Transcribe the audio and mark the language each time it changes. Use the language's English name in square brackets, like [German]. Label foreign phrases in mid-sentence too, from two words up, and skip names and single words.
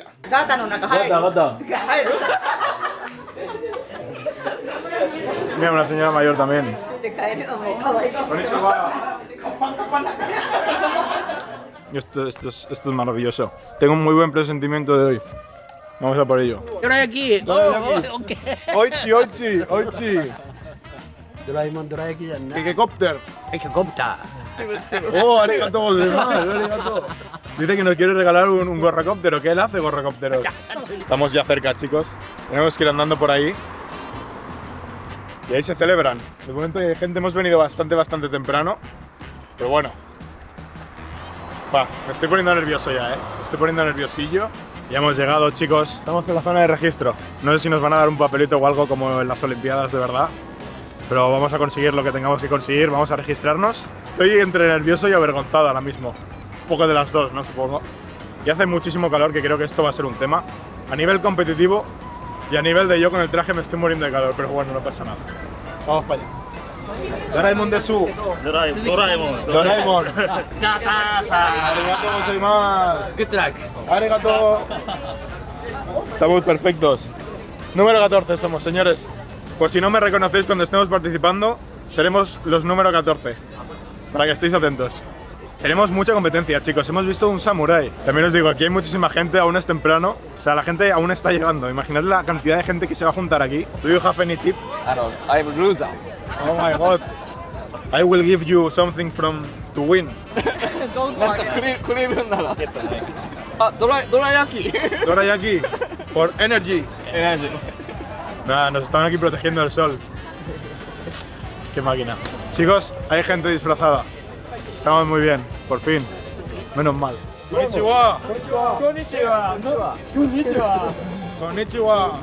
[Spanish] Gata. Mira, una señora mayor también. Esto es maravilloso. Tengo un muy buen presentimiento de hoy. Vamos a por ello. Dorayaki. [Japanese] おいち、おいち、おいち. ドラえもんどら焼きじゃんな。 [Spanish] Helicóptero. Helicóptero. [Japanese] Oh, ありがとうございます、ありがとう. [Spanish] Dice que nos quiere regalar un gorrocóptero. ¿Qué él hace gorrocóptero? Estamos ya cerca, chicos. Tenemos que ir andando por ahí. Y ahí se celebran. De momento hay gente, hemos venido bastante temprano. Pero bueno. Me estoy poniendo nervioso ya, Me estoy poniendo nerviosillo. Ya hemos llegado, chicos. Estamos en la zona de registro. No sé si nos van a dar un papelito o algo como en las Olimpiadas, de verdad. Pero vamos a conseguir lo que tengamos que conseguir. Vamos a registrarnos. Estoy entre nervioso y avergonzado ahora mismo. Un poco de las dos, ¿no? Supongo. Y hace muchísimo calor, que creo que esto va a ser un tema. A nivel competitivo y a nivel de yo con el traje me estoy muriendo de calor. Pero bueno, no pasa nada. Vamos para allá. [Japanese] ドラえもんです. Doraemon. ありがとうございます. [English] Good luck. [Japanese] Arigato. [Spanish] Estamos perfectos. Número 14 somos, señores. Por si no me reconocéis cuando estemos participando, seremos los número 14. Para que estéis atentos. Tenemos mucha competencia, chicos. Hemos visto un samurái. También os digo, aquí hay muchísima gente, aún es temprano. O sea, la gente aún está llegando. Imaginad la cantidad de gente que se va a juntar aquí. [English] ¿Do you have any tip? I'm loser. Oh my god. I will give you something from to win. [Japanese] なんかくれるんなら。あ、どら焼き。 [English] Dorayaki for energy. [Spanish] Nada, nos están aquí protegiendo del sol. Qué máquina. Chicos, hay gente disfrazada. Estamos muy bien, por fin. Menos mal. [Japanese] Konnichiwa. Konnichiwa. Konnichiwa. Konnichiwa.